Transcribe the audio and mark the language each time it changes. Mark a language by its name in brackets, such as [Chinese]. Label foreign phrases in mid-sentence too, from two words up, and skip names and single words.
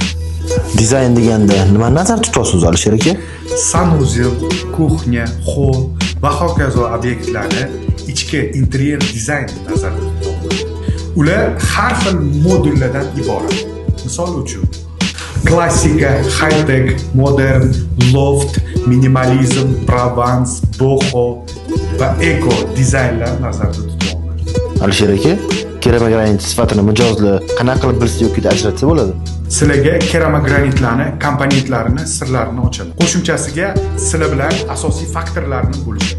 [Uzbek] Dizayn deganda nima nazarda tutasiz Alisher aka? [Russian] Sanuzel, kuxnya, [Uzbek] hol va hokazo obyektlarni ichki interyer dizayni nazarda tutadi. Ular har xil modullardan iborat. Misol uchun, klassika, [English] high-tech, modern, loft, [Uzbek] minimalizm, Provence, boho va eko dizaynlar nazarda tutiladi. Alisher aka, keramagranit sifatini mijozli qanaqa qilib bilsa yoki ajratsa bo'ladi? Sizlarga keramagranitlarni, komponentlarini, sirlarini ochadi. Qo'shimchasiga sizlar bilan asosiy faktorlarni bo'lishadi.